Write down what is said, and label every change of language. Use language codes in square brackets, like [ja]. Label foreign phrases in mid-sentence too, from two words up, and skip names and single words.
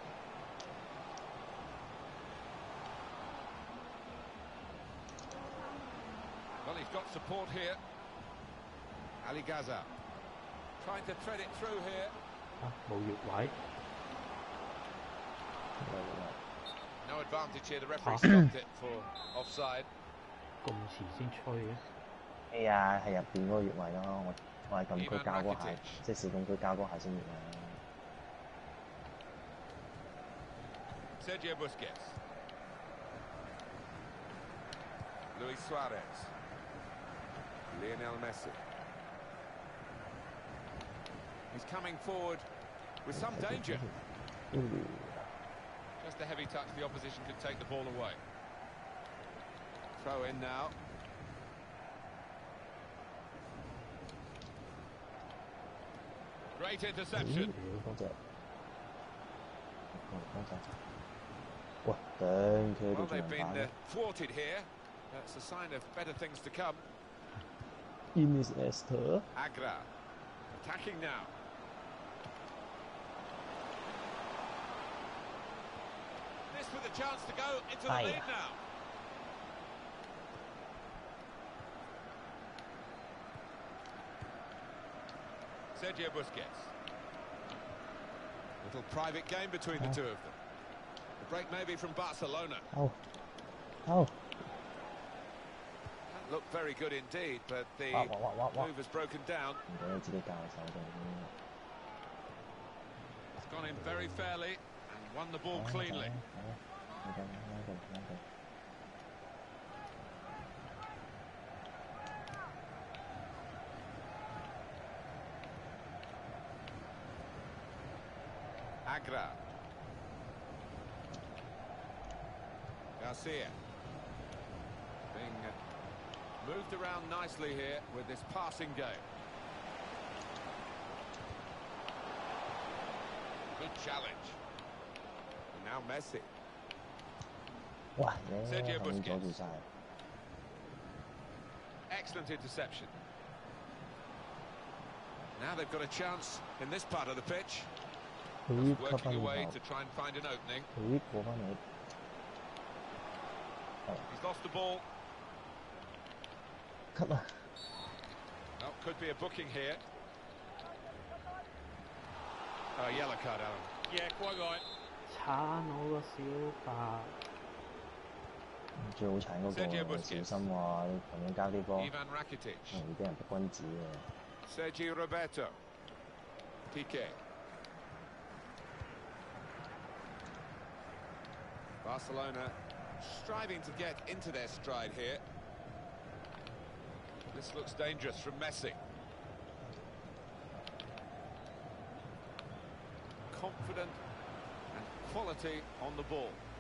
[en] Well, he's got support here. Ali Gaza trying to thread it through here. [yue] 冇越位。 [en] No advantage here. The referee stopped it for offside. [yue] 咁遲先吹嘅。係啊，係入邊嗰個越位咯，我係禁區交嗰下，即係小禁區交嗰下先越位。 [en] Sergio Busquets. Luis Suarez. Lionel Messi. He's coming forward with some danger. Just a heavy touch, the opposition could take the ball away. Throw in now. Great interception. [yue] 哇，頂佢 [en] Well, [yue] 哋仲 [en] they've [yue] 能 [en] been [yue] 打 [en] thwarted here. That's a sign of better things to come. Iniesta Agra attacking now. This with a chance to go into the Aye. lead now. Sergio Busquets. Little private game between the two of them. The break maybe from Barcelona. ，out，out， That looked very good indeed, but the [yue] 哇 [en] move has broken down. [yue] 唔記得自己教手定 [en] It's gone in very fairly and won the ball cleanly. Agra. Garcia. Being moved around nicely here with this passing game. Good challenge. And now Messi. [yue] 哇，你 [en] Sergio [yue] 後面阻 [en] Busquets. [yue] 住晒， [en] Excellent interception. Now they've got a chance in this part of the pitch. [yue] 佢 cut [en] Working [yue] 翻 [en] away [yue] 轉 [en] to [yue] 頭， [en] try and find an opening. [yue] 佢過翻嚟， [en] He's lost the ball. [yue] cut 啊！ [en] Oh, could be a booking here. Oh, yellow card, Alan. Yeah, quite right. [yue] 撐我個小白。最好慘嗰 [en] Sergio [yue] 個 [en] Busquets. [yue] 小心喎，你咁樣交啲波， [en] Ivan Rakitic. [yue] 容易俾人不君子嘅。 [en] Sergio Roberto. Piqué. Barcelona striving to get into their stride here. This looks dangerous from Messi. Confident and quality on the ball.